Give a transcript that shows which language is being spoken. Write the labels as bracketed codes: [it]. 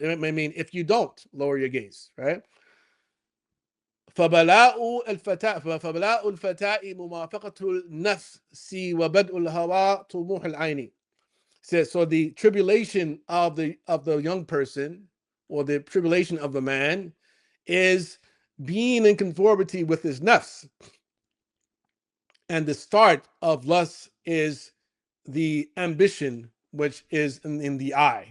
[en] I mean, if you don't lower your gaze, right? [ar] فبلاء الفتاة موافقة النفس وبدء الهوى طموح العين. [en] Says, so the tribulation of the young person, or the tribulation of the man, is being in conformity with his nafs. And the start of lust is the ambition, which is in the eye.